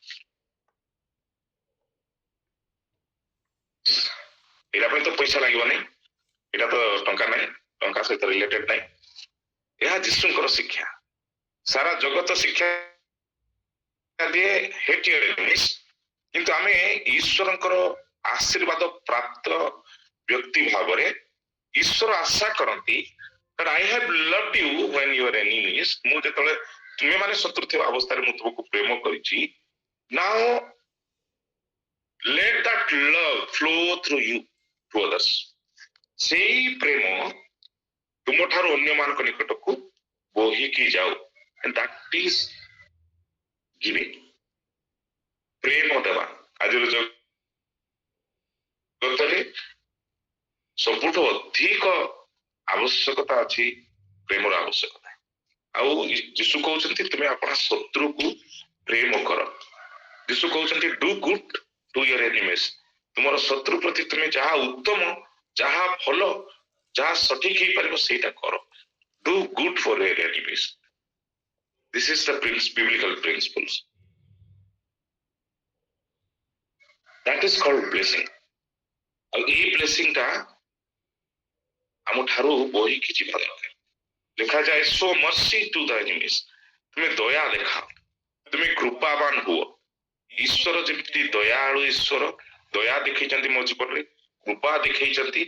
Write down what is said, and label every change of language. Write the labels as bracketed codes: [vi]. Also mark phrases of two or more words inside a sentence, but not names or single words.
[or] ଏଇଟା ପାଇଁ ତ ପଇସା ଲାଗିବ ନାହିଁ, ଏଇଟା ତ ଟଙ୍କା ନାହିଁ, ଟଙ୍କା ସହିତ ରିଲେଟେଡ ନାହିଁ। ଏହା ଯୀଶୁଙ୍କର ଶିକ୍ଷା। ସାରା ଜଗତ ଶିକ୍ଷା ଦିଏ କିନ୍ତୁ ଆମେ ଈଶ୍ୱରଙ୍କର ଆଶୀର୍ବାଦ ପ୍ରାପ୍ତ ବ୍ୟକ୍ତି ଭାବରେ ଈଶ୍ୱର ଆଶା କରନ୍ତି [en] that I have loved you when you are enemies. [or] ମୁଁ ଯେତେବେଳେ ତୁମେ ମାନେ ଶତ୍ରୁ ଥିବା ଅବସ୍ଥାରେ ମୁଁ ତୁମକୁ ପ୍ରେମ କରିଛି. [en] Now let that love flow through you to others. [or] ସେଇ ପ୍ରେମ ତୁମଠାରୁ ଅନ୍ୟମାନଙ୍କ ନିକଟକୁ ବୋହିକି ଯାଉ. [en] And that is giving. [or] ପ୍ରେମ ଦେବା ଆଜିର ଜଗତରେ ସବୁଠୁ ଅଧିକ ଆବଶ୍ୟକତା ଅଛି ପ୍ରେମର ଆବଶ୍ୟକତା. ଆଉ ଯୀଶୁ କହୁଛନ୍ତି ତୁମେ ଆପଣ ଶତ୍ରୁକୁ ପ୍ରେମ କର. ଯୀଶୁ କହୁଛନ୍ତି [en] do good to your enemies. [or] ତୁମର ଶତ୍ରୁ ପ୍ରତି ତୁମେ ଯାହା ଉତ୍ତମ, ଯାହା ଭଲ, ଯାହା ସଠିକ ହେଇପାରିବ ସେଇଟା କର. [en] do good for your enemies. This is the biblical principles. That is called blessing. [or] ଆଉ ଏଇ ବ୍ଲେସିଂ ଟା ଆମ ଠାରୁ ବୋହିକି ଯିବା ଦରକାର. ଲେଖାଯାଏ [en] show mercy to the enemies. [or] ତୁମେ ଦୟା ଦେଖାଅ, ତୁମେ କୃପାବାନ ହୁଅ. ଈଶ୍ୱର ଯେମିତି ଦୟାଳୁ ଈଶ୍ୱର, ଦୟା ଦେଖେଇଛନ୍ତି ମୋ ଜୀବନରେ, କୃପା ଦେଖେଇଛନ୍ତି.